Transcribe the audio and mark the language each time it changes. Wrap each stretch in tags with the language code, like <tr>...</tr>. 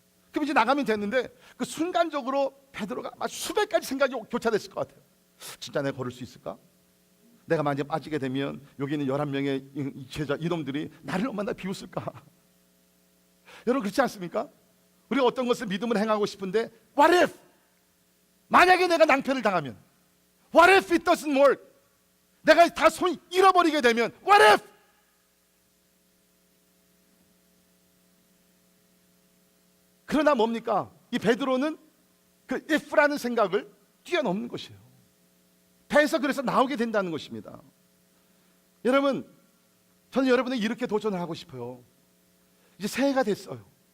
<ko>그럼 이제 나가면 됐는데 그 순간적으로 베드로가 막 수백 가지 생각이 교차됐을 것 같아요. 진짜 내가 걸을 수 있을까? 내가 만약에 빠지게 되면 여기 있는 11명의 제자 이놈들이 나를 얼마나 비웃을까? 여러분 그렇지 않습니까? 우리가 어떤 것을 믿음을 행하고 싶은데</ko> <en>What if?</en> <ko>만약에 내가 낭패를 당하면,</ko> <en>What if it doesn't work?</en> <ko>내가 다 손 잃어버리게 되면</ko> <en>What if?</en> <ko>그러나 뭡니까? 이 베드로는 그 if라는 생각을 뛰어넘는 것이에요. 배에서 그래서 나오게 된다는 것입니다. 여러분, 저는 여러분에게 이렇게 도전을 하고 싶어요. 이제 새해가 됐어요.</ko>